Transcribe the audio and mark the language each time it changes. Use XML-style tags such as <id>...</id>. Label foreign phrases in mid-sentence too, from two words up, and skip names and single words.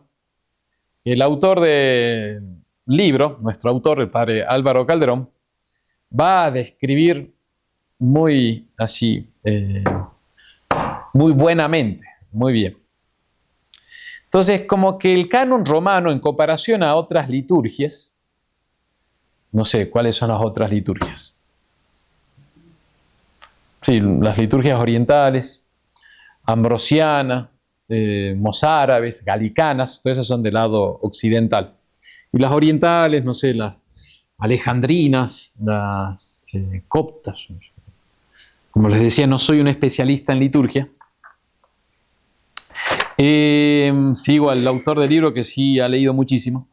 <es>El autor del libro, nuestro autor, el padre Álvaro Calderón, va a describir muy así, muy buenamente, muy bien. Entonces, como que el canon romano, en comparación a otras liturgias, no sé, ¿cuáles son las otras liturgias? Sí, las liturgias orientales, ambrosiana, mozárabes, galicanas, todas esas son del lado occidental. Y las orientales, no sé, las alejandrinas, las coptas. Como les decía, no soy un especialista en liturgia. Sigo al autor del libro que sí ha leído muchísimo.</es>